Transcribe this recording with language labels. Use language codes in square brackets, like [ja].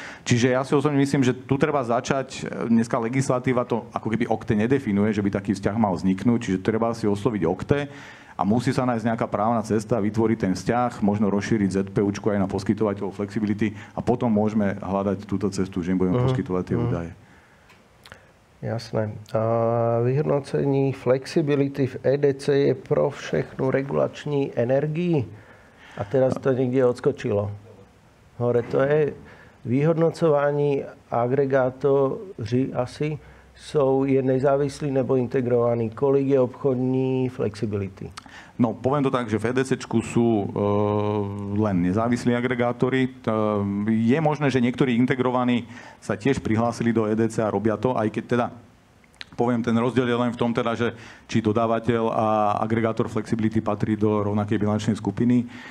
[sk] Čiže ja si osobne myslím, že tu treba začať, dneska legislatíva to ako keby OKTE nedefinuje, že by taký vzťah mal vzniknúť, čiže treba si osloviť OKTE. A musí sa nájsť nejaká právna cesta, vytvoriť ten vzťah, možno rozšíriť ZPUčku aj na poskytovateľov flexibility a potom môžeme hľadať túto cestu, že im budeme poskytovať tie údaje. Jasné. [cs] A vyhodnocení flexibility v EDC je pro všechnu regulační energii. [sk] A teraz to niekde odskočilo. [cs] Hore to je vyhodnocování agregátoři asi je nezávislí nebo integrovaní? Kolik je obchodní flexibility? [sk] No, poviem to tak, že v EDCčku sú len nezávislí agregátori. Je možné, že niektorí integrovaní sa tiež prihlásili do EDC a robia to, aj keď teda poviem, ten rozdiel je len v tom teda, že či dodávateľ a agregátor flexibility patrí do rovnakej bilančnej skupiny.